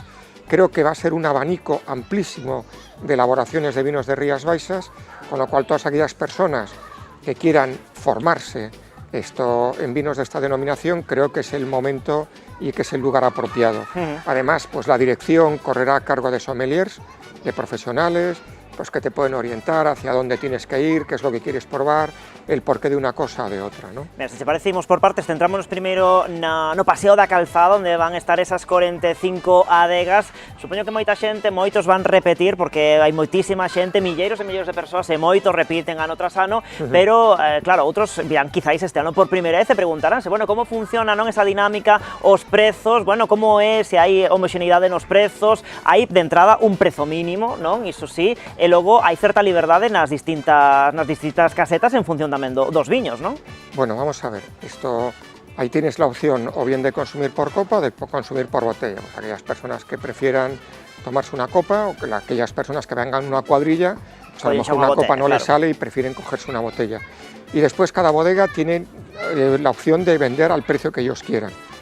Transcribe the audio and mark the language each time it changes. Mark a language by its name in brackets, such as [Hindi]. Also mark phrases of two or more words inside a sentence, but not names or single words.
[Spanish] Creo que va a ser un abanico amplísimo de elaboraciones de vinos de Rías Baixas, con lo cual todas aquellas personas que quieran formarse en vinos de esta denominación, creo que es el momento y que es el lugar apropiado. Además, pues la dirección correrá a cargo de sommeliers, de profesionales, pues que te pueden orientar hacia dónde tienes que ir, qué es lo que quieres probar, el porqué de una cosa o de outra, ¿no? [Galician] Mira, se te parece, imos por partes, centrámonos primeiro no Paseo da Calzada, onde van estar esas 45 adegas. Supoño que moita xente, moitos van repetir, porque hai moitísima xente, milleiros e milleiros de persoas, e moitos repiten ano tras ano, pero, claro, outros virán quizáis este ano por primeira vez e preguntaránse, bueno, como funciona, non, esa dinámica, os prezos, bueno, como é, se hai homoxeneidade nos prezos, hai de entrada un prezo mínimo, non, iso sí, e logo hai certa liberdade nas distintas casetas en función tamén dos viños, ¿no? [Spanish] Bueno, vamos a ver, ahí tienes la opción o bien de consumir por copa o de consumir por botella. Pues aquellas personas que prefieran tomarse una copa o aquellas personas que vengan en una cuadrilla, pues a lo mejor una copa no les sale y prefieren cogerse una botella. Y después cada bodega tiene la opción de vender al precio que ellos quieran.